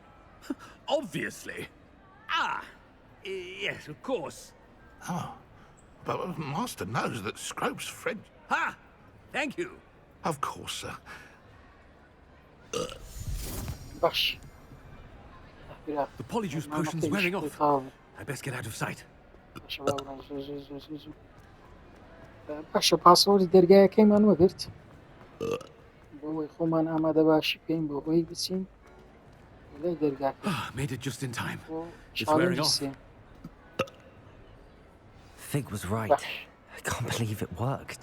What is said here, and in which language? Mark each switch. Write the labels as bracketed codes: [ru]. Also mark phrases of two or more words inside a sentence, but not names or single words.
[en] Obviously. Yes, of course. Oh, but Master knows that Scrope's French... Ha! Thank you. Of course, sir. [ckb] باش. [en] The polyjuice potion's wearing off. I best get out of sight. [ckb] باشە پاسەوەری دەرگایەکەیمان وەگرت بۆ ئەوەی خۆمان ئامادە باشی بکەین بۆ ئەوەی بچین لای دەرگاکە. [en] Made it just in time. It's wearing off. Fig was right. I can't believe it worked.